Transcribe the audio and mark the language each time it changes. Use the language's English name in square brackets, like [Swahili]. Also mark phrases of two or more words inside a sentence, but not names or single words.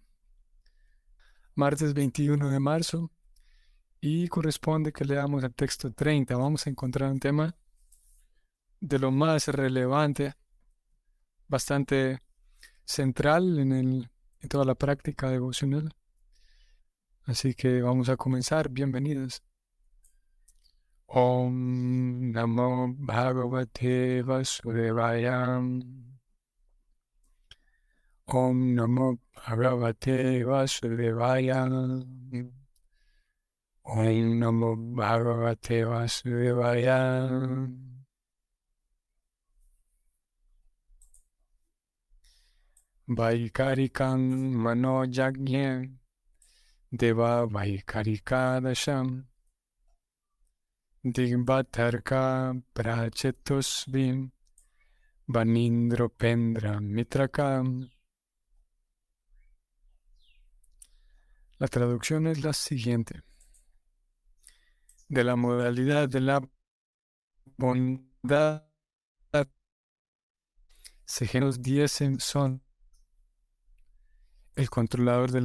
[Spanish] Martes 21 de marzo y corresponde que leamos el texto 30. Vamos a encontrar un tema de lo más relevante, bastante central en toda la práctica devocional. Así que vamos a comenzar. Bienvenidos. [Sanskrit] ॐ नमो भगवते वासुदेवाय. ॐ नमो भगवते वासुदेवाय. ॐ नमो भगवते वासुदेवाय. वैकारिकं मनोजज्ञे देवा वैकारिकादशं दिग्वातार्क प्रचेतोऽश्वि वह्नीन्द्रो पेन्द्र मित्रकाः. [Spanish] La traducción es la siguiente. De la modalidad de la bondad, los 10 son el controlador de